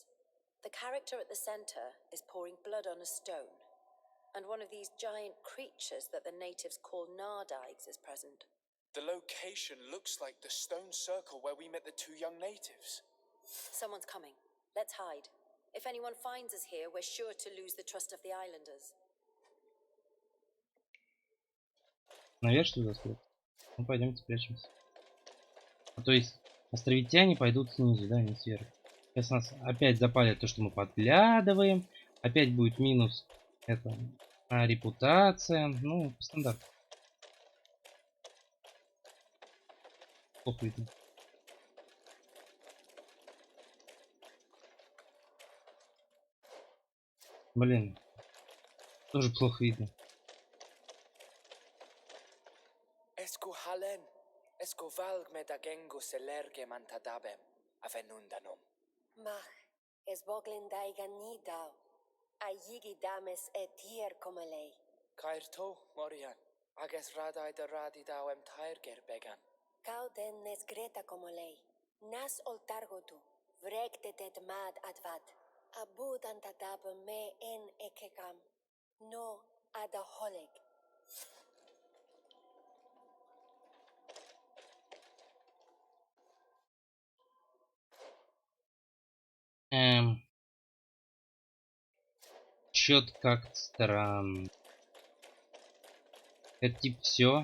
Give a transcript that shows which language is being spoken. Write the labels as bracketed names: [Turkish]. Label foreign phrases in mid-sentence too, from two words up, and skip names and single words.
[English] The character at the center is pouring blood on a stone, and one of these giant creatures that the natives call Nardaigs is present. The location looks like the stone circle where we met the two young natives. Someone's coming. Let's hide. If anyone finds us here, we're sure to lose the trust of the islanders. [Russian] Наверх что туда спрятать? Ну пойдемте спрячемся. То есть островитяне пойдут снизу, да, не сверху. Сейчас нас опять запалят то, что мы подглядываем. Опять будет минус это репутация. Ну, стандарт. Плохо видно. Блин. Тоже плохо видно. Esco halen, esco valg med agengo selerge mantadabem, avenundanum. Mach, es boglin daigan nidau. Ayigi dames etier comelei. Kairto, Morian, ages radai de radidauem tairger began. Cauden nes greta comolei. Nas oltargotu, vregtetet mad advat. Abud antadab me en ekekam. No adaholeg. Чё-то как-то странно. Это типа все.